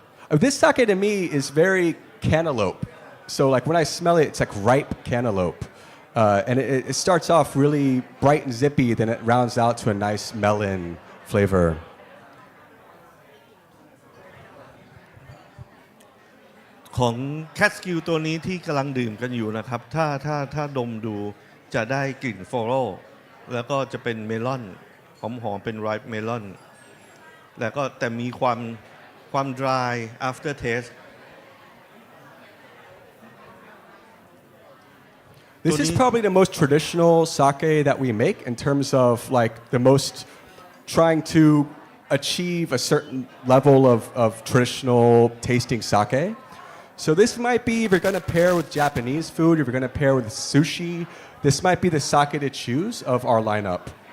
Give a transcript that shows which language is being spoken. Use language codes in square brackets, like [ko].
[en] This sake to me is very cantaloupe. So like when I smell it, it's like ripe cantaloupe. And it starts off really bright and zippy, then it rounds out to a nice melon flavor. [th] ของแคทสกิลตัวนี้ที่กำลังดื่มกันอยู่นะครับถ้าดมดูจะได้กลิ่นฟลอรัลแล้วก็จะเป็นเมลอนหอมๆเป็นไรป์เมลอนแล้วก็แต่มีความ [en] dry after taste This is probably the most traditional sake that we make in terms of like the most trying to achieve a certain level of traditional tasting sake. So this might be if you're going to pair with Japanese food, if you're going to pair with sushi, this might be the sake to choose of our lineup.